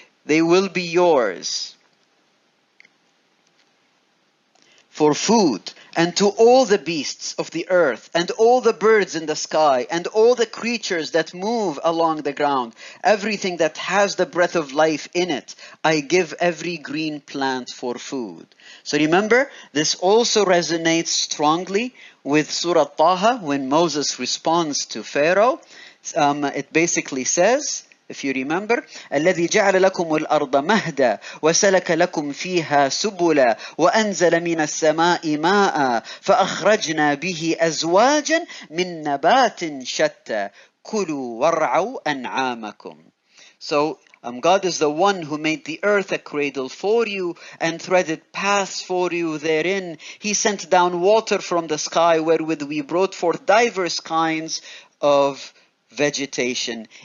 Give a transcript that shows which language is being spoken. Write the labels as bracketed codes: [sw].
[en] They will be yours for food, and to all the beasts of the earth, and all the birds in the sky, and all the creatures that move along the ground, everything that has the breath of life in it, I give every green plant for food. So remember, this also resonates strongly with Surah Taha when Moses responds to Pharaoh. It basically says, if you remember, [ar] الذي جعل لكم الأرض مهدا وسلك لكم فيها سبلا وأنزل من السماء ماء فأخرجنا به أزواجا من نبات شتى كلوا وارعوا أنعامكم. [en] So God is the one who made the earth a cradle for you and threaded paths for you therein. He sent down water from the sky wherewith we brought forth diverse kinds of vegetation.